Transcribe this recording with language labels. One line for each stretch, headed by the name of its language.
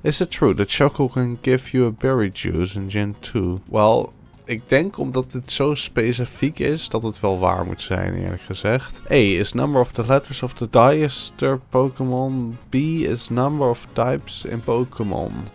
English: Is it true that Choco can give you a berry juice in Gen 2?
Dutch: Well, ik denk omdat dit zo specifiek is dat het wel waar moet zijn, eerlijk gezegd.
English: A is number of the letters of the diester Pokémon. B is number of types in Pokémon.